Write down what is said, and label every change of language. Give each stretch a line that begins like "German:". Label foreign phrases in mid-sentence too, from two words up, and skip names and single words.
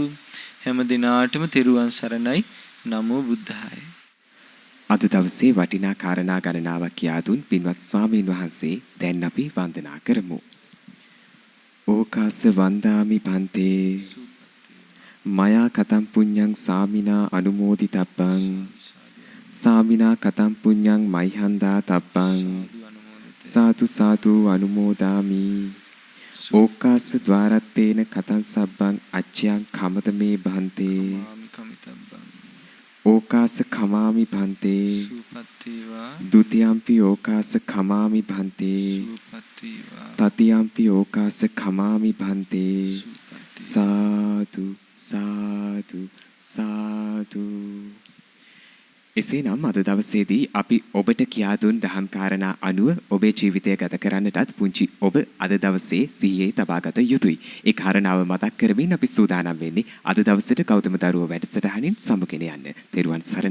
Sinhala: හැම දිනාටම තෙරුවන් සරණයි.
Pali: නමෝ බුද්ධාය.
Sinhala: අද දවසේ වටිනා කාරණා ගණනාවක් කියා දුන් පින්වත් ස්වාමීන් වහන්සේ දැන් අපි වන්දනා කරමු.
Pali: ඕකාස වන්දාමි පන්තේ මයා කතම් පුඤ්ඤං සාමිනා අනුමෝදිතබ්බං සාමිනා කතම් පුඤ්ඤං මයිහන්දා තබ්බං සාතු සාතු අනුමෝදාමි. ඕකාස ద్వාරත්තේන කතං සබ්බං අච්ඡයං කමත මේ භන්තේ ඕකාස කමාමි භන්තේ දුතියම්පි ඕකාස කමාමි භන්තේ තතියම්පි ඕකාස කමාමි භන්තේ සාදු සාදු සාදු.
Sinhala: එසේනම් අද දවසේදී අපි ඔබට කියා දුන් දහම් කාරණා අනුව ඔබේ ජීවිතය ගත කරන්නටත් පුංචි ඔබ අද දවසේ සිහියේ තබාගත යුතුයි. ඒ කාරණාව මතක් කරමින් අපි සූදානම් වෙන්නේ අද දවසට ගෞතම දරුවෝ වැඩසටහනින් සමුගෙන යන්න.